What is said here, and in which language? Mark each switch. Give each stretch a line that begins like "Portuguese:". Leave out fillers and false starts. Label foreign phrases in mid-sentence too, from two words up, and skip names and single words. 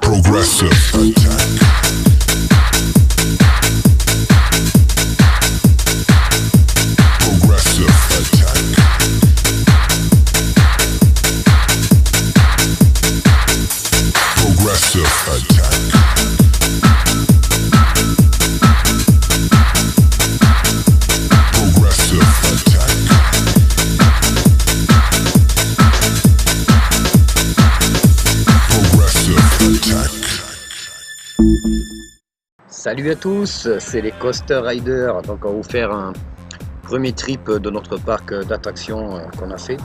English: Progressive attack. Progressive attack. Progressive attack. Progressive attack.
French: Salut à tous, c'est les Coaster Riders. Donc on va vous faire un premier trip de notre parc d'attractions qu'on a fait.